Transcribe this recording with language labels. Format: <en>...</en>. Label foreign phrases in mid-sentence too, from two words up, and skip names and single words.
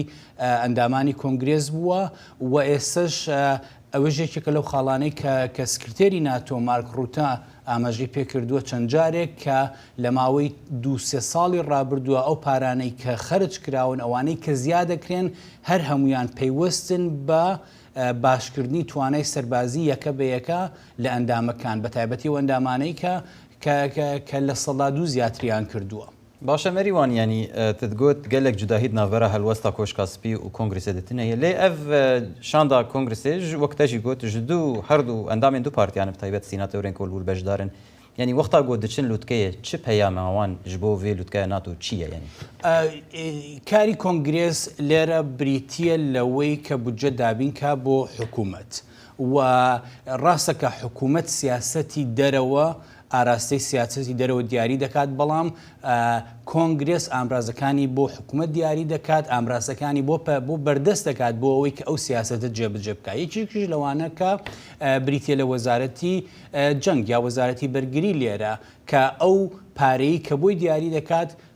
<ckb>ئەندامانی کۆنگرێس بووە و ئێستش ئەوە ژێکێکە لەو خاڵانەی کە سکرتێری ناتۆ مارک ڕوتا ئاماژەی پێکردووە چەند جارێک کە لە ماوەی 2-3 ساڵی ڕابردووە ئەو پارانەی کە خەرج کراون ئەوانەی کە زیادەکرێن هەر هەمویان پەیوەستن بە باشکردنی توانای سەربازی یەکە بە یەکە لە ئەندامەکان بە تایبەتی و ئەندامانەی کە لە سەڵا دوو زیاتریان کردووە</ckb> <ku>باشە مەریوان ینی تدگوت gelek cudahîd navbera helwesta Koşkasipî û Kongrêsê ditine ye lê ev şanda Kongrêsê ji wekte jî got ji du her du endamên du partiyan bi taybet sînatörên kolbûr beşdarin yanî wexta got diçin lûtkeyê çi peyama wan ji bo vê lûtkeya NATO çi ye yanî</ku> <ckb>کاری کۆنگرێس لێرە بریتیە لەوەی کە بودجە دابینکە بۆ حکوومەت و ڕاستەکە حکوومەت سیاسەتی دەرەوە ئاراستەی سیاسەتی دەرەوە دیاری دەکات بەڵام کۆنگرێس ئامرازەکانی بۆ حکوومەت دیاری دەکات ئامرازەکانی بۆ بەردەست دەکات بۆ ئەوەی کە ئەو سیاسەتە جێبەجێ بکات یەکێکیش لەوانە کە بریتیە لە وەزارەتی جەنگ یا وەزارەتی بەرگری لێرە کە ئەو پارەی کە بۆی دیاری دەکات</ckb>